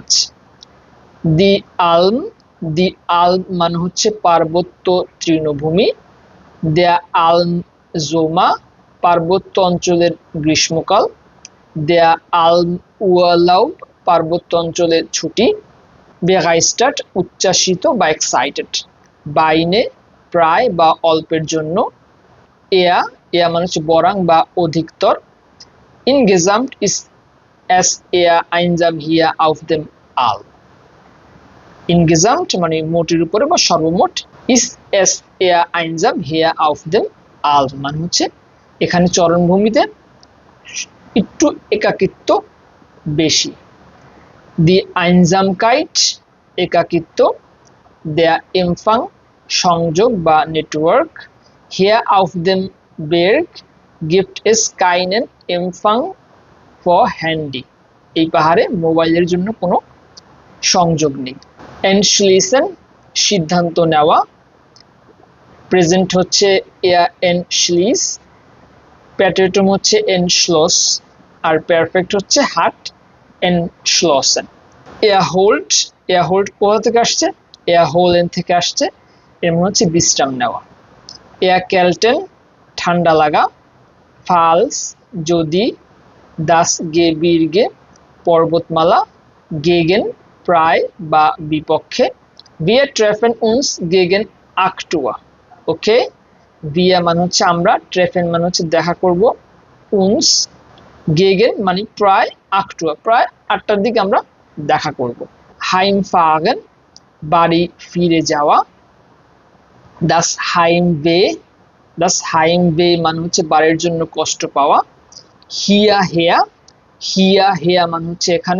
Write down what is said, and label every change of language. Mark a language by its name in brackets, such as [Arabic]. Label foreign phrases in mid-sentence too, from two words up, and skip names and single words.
[German] die Alm [Bangla] মানে হচ্ছে পার্বত্য তৃণভূমি, [German] der Almsommer [Bangla] পার্বত্য অঞ্চলের গ্রীষ্মকাল, [German] der Almurlaub [Bangla] পার্বত্য অঞ্চলের ছুটি, begeistert উচ্ছ্বাসিত বা এক্সাইটেড, বাইনে প্রায় বা অল্পের জন্য, eher মানে হচ্ছে বরং বা অধিকতর, [German] insgesamt ist es eher einsam hier auf dem Alm insgesamt [Bangla] মানে মোটের উপরে বা সর্বমোট, [German] ist es eher einsam hier auf dem Alm [Bangla] মানে হচ্ছে এখানে চরণভূমিতে একটু একাকিত্ব বেশি। [German] দি Einsamkeit একাকিত্ব, der Empfang [Bangla] সংযোগ বা নেটওয়ার্ক, [German] hier auf dem Berg gibt es keinen Empfang for Handy [Bangla] এই পাহাড়ে মোবাইলের জন্য কোনো সংযোগ নেই। Entschließen সিদ্ধান্ত নেওয়া, প্রেজেন্ট হচ্ছে [German] eher entschließ, [Bangla] প্যাটেটম হচ্ছে entschloss, আর পারফেক্ট হচ্ছে [German] hat entschlossen। [Bangla] erholt কোথা থেকে আসছে? erholen থেকে আসছে, এর মানে হচ্ছে বিশ্রাম নেওয়া। erkälten ঠান্ডা লাগা, falls যদি, [German] das Gebirge [Bangla] পর্বতমালা, gegen প্রায় বা বিপক্ষে, [German] wir treffen uns gegen 8 Uhr [English] ওকে। [Bangla] wir মানে হচ্ছে আমরা, treffen মানে হচ্ছে দেখা করব, [German] uns gegen [Bangla] মানে প্রায় [German] 8 Uhr [Bangla] প্রায় 8টার দিকে আমরা দেখা করব। heimfahren বাড়ি ফিরে যাওয়া, [German] das Heimweh [Bangla] মানে হচ্ছে বাড়ির জন্য কষ্ট পাওয়া। hierher মানে হচ্ছে এখানে।